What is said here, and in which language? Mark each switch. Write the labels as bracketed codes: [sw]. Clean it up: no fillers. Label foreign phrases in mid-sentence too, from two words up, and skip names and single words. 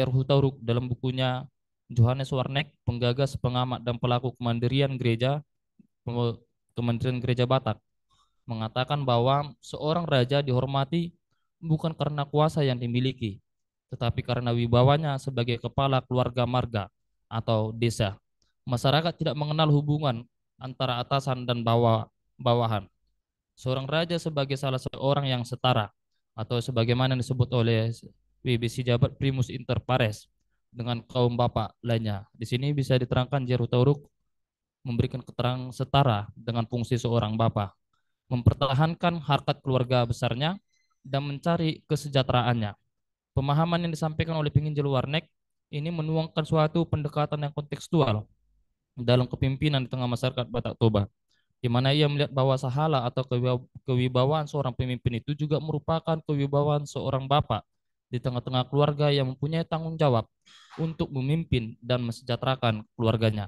[id] Hutauruk dalam bukunya Johannes Warneck, penggagas, pengamat, dan pelaku kemandirian gereja Batak, mengatakan bahwa seorang raja dihormati bukan karena kuasa yang dimiliki, tetapi karena wibawanya sebagai kepala keluarga marga atau desa. Masyarakat tidak mengenal hubungan antara atasan dan bawahan. Seorang raja sebagai salah seorang yang setara atau sebagaimana disebut oleh BBC Jabat [la] primus inter pares [id] dengan kaum bapak lainnya. Di sini bisa diterangkan Jeru Tauruk memberikan keterangan setara dengan fungsi seorang bapak, mempertahankan harkat keluarga besarnya dan mencari kesejahteraannya. Pemahaman yang disampaikan oleh penginjil Warnek ini menuangkan suatu pendekatan yang kontekstual dalam kepemimpinan di tengah masyarakat Batak Toba, di mana ia melihat bahwa sahala atau kewibawaan seorang pemimpin itu juga merupakan kewibawaan seorang bapak di tengah-tengah keluarga yang mempunyai tanggung jawab untuk memimpin dan mesejahterakan keluarganya.